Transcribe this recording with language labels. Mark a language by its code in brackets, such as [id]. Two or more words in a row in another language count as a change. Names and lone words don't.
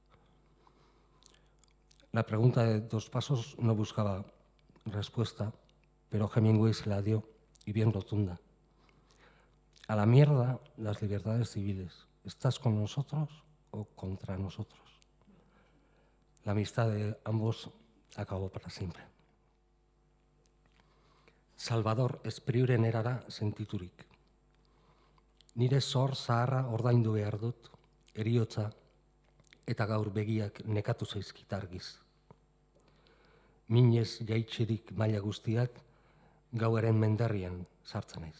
[es] La pregunta de Dos Pasos no buscaba respuesta, pero Hemingway se la dio, y bien rotunda. A la mierda las libertades civiles. ¿Estás con nosotros o contra nosotros? La amistad de ambos acabó para siempre. [eu] Salvador Espriuren erara sentiturik. Nire zor zaharra ordaindu behar dut, eriotza eta gaur begiak nekatu zaizkit argiz. Minez jaitsirik maila guztiak gauaren menderrian sartzen naiz.